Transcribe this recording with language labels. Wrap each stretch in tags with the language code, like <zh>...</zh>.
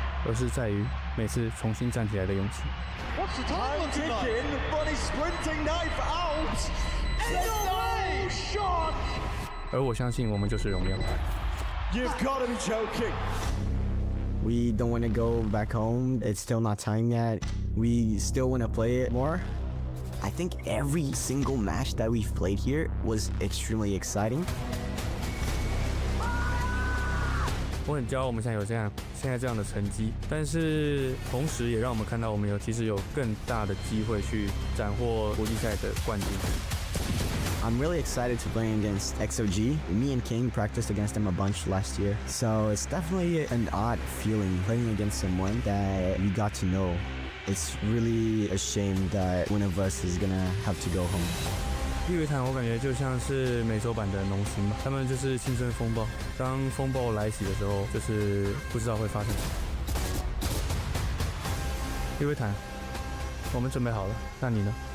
<zh>而是在于每次重新站起来的勇气。</zh> <en>What's the time ticking? But he's sprinting knife out. No shot.</en> <zh>而我相信我们就是荣耀。</zh> <en>You've got to be joking. We don't want to go back home. It's still not time yet. We still want to play it more. I think every single match that we've played here was extremely exciting.</en> <zh>我很骄傲，我们现在这样的成绩，但是同时也让我们看到我们其实有更大的机会去斩获国际赛的冠军。</zh> <en>I'm really excited to play against XOG. Me and King practiced against them a bunch last year, so it's definitely an odd feeling playing against someone that we got to know. It's really a shame that one of us is gonna have to go home.</en> <zh>日月潭我感觉就像是美洲版的农心吧，他们就是青春风暴，当风暴来袭的时候，就是不知道会发生什么。日月潭，我们准备好了，那你呢</zh>